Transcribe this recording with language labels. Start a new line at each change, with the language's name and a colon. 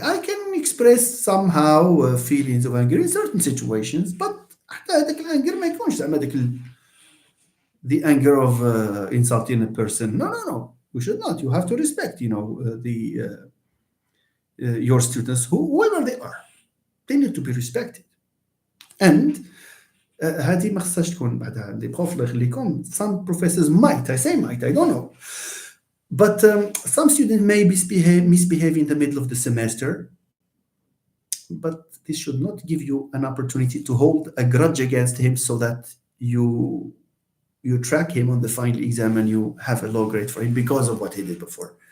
English: I can express somehow feelings of anger in certain situations, but
Arabic: هذاك الانجر ما يكونش زعما
English: the anger of insulting a person. No, no, no. You should not. You have to respect, the your students, whoever they are. They need to be respected.
Arabic: And هذه ما خصهاش تكون بعدها اللي بروف الله يخليكم.
English: Some professors might, I say might, I don't know. But some students may misbehave in the middle of the semester. But this should not give you an opportunity to hold a grudge against him so that you track him on the final exam and you have a low grade for him because of what he did before.